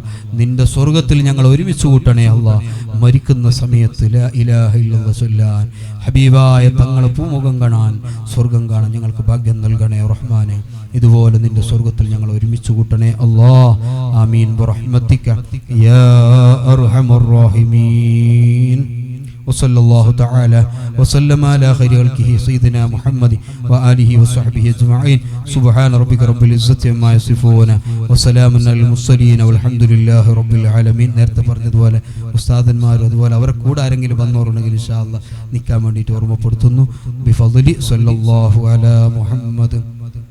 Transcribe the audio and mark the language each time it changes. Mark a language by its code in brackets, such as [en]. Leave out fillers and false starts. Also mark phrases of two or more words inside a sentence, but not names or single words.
[ml] നിന്റെ സ്വർഗത്തിൽ ഞങ്ങൾ ഒരുമിച്ച് കൂട്ടണേ അല്ലാഹ്. മരിക്കുന്ന സമയത്ത് [ar] لا إله إلا الله [ml] ചൊല്ലാൻ, ഹബീബായ തങ്ങളെ പൂമുഖം കാണാൻ, സ്വർഗം കാണാൻ ഞങ്ങൾക്ക് ഭാഗ്യം നൽകണേ റഹ്മാനെ. ഇതുപോലെ നിന്റെ സ്വർഗത്തിൽ ഞങ്ങൾ ഒരുമിച്ച് കൂട്ടണേ അല്ലാഹ്. [ar] آمين برحمتك يا أرحم الراحمين. وصلى الله تعالى وسلم على خير خلقه سيدنا محمد وآله وصحبه أجمعين. سبحان ربك رب العزة عما يصفون وسلام على المرسلين والحمد لله رب العالمين. [ml] നേരത്തെ പറഞ്ഞതുപോലെ ഉസ്താദന്മാരും അതുപോലെ അവരെ കൂടെ ആരെങ്കിലും വന്നവരുണ്ടെങ്കിൽ [ar] إن شاء الله [ml] നിൽക്കാൻ വേണ്ടിയിട്ട് ഓർമ്മപ്പെടുത്തുന്നു. [ar] بفضل صلى الله على محمد.